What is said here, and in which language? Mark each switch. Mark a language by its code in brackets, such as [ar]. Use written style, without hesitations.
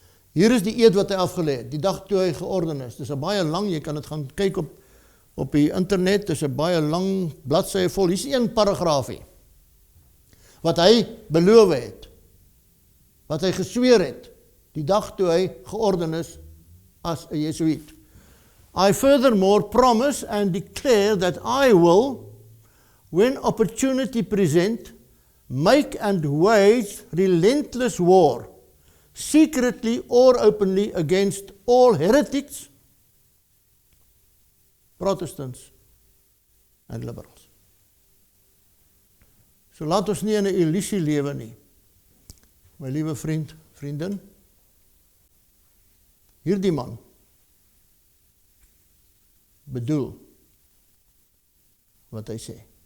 [af] Hier is die eed wat hy afgelê het, die dag toe hy georden is. Dit is 'n baie lang, jy kan dit gaan kyk op die internet, dit is 'n baie lang bladsye vol. Hier is een paragraafie wat hy beloof het, wat hy gesweer het, die dag toe hy georden is as 'n Jesuïet. [en] I furthermore promise and declare that I will, when opportunity present, make and wage relentless war, secretly or openly, against all heretics, Protestants and liberals. [af] So laat ons nie in 'n illusie lewe nie. My liewe vriend, vriendin, hierdie man bedoel wat hy sê.